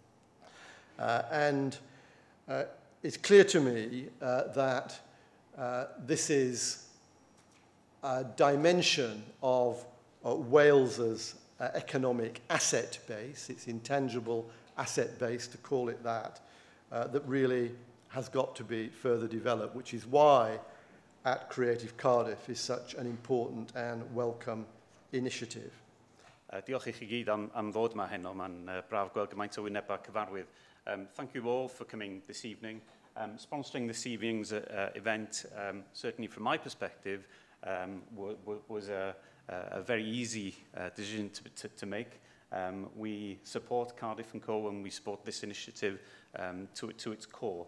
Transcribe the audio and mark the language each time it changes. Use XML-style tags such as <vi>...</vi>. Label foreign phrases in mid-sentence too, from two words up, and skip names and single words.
<en>And it's clear to me that this is a dimension of Wales's economic asset base, its intangible asset base, to call it that, that really has got to be further developed, which is why at Creative Cardiff is such an important and welcome initiative.</en> <cy>Diolch i chi gyd am ddod yma heno. Mae'n braf gweld gymaint o wynebau cyfarwydd.</cy> <en>Thank you all for coming this evening. Sponsoring this evening's event, certainly from my perspective, was a very easy decision to make. We support Cardiff & Co and we support this initiative to its core.</en>